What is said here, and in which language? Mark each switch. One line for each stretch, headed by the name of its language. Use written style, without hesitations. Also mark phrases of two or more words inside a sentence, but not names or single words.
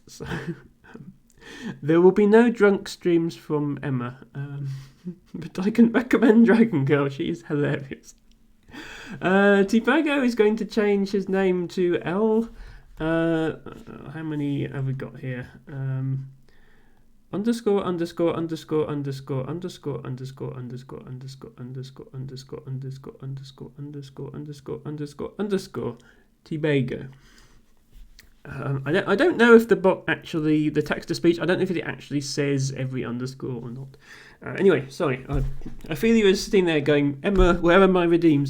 English: So there will be no drunk streams from Emma. But I can recommend Dragon Girl. She is hilarious. Tibago is going to change his name to L. How many have we got here? Underscore underscore underscore underscore underscore underscore underscore underscore underscore underscore underscore underscore underscore underscore underscore underscore Tibago. I don't know if the bot actually, the text to speech, I don't know if it actually says every underscore or not. Anyway, sorry. Ophelia is sitting there going, Emma, where are my redeems?